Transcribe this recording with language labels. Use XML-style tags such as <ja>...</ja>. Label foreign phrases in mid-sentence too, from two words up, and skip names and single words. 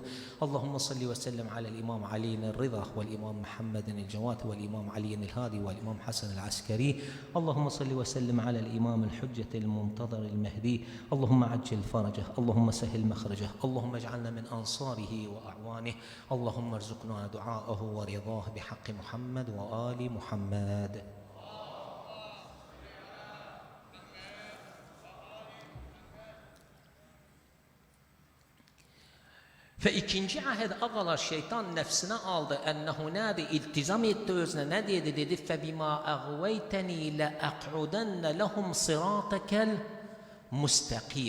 <ar>اللهم صل وسلم على الإمام علي الرضا والإمام محمد الجواد والإمام علي الهادي والإمام حسن العسكري. اللهم صل وسلم على الإمام الحجة المنتظر المهدي. اللهم عجل فرجه، اللهم سهل مخرجه، اللهم اجعلنا من أنصاره وأعوانه. اللهم ارزقنا دعاءه ورضاه بحق محمد وآل محمد.</ar> <az>Ve ikinci ahed ağalar şeytan nefsine aldı. Ennehu nadi iltizam etti özüne. Ne dedi?</az> <ar>Dedi فبما أغويتني لأقعدن لهم صراطك المستقيم.</ar>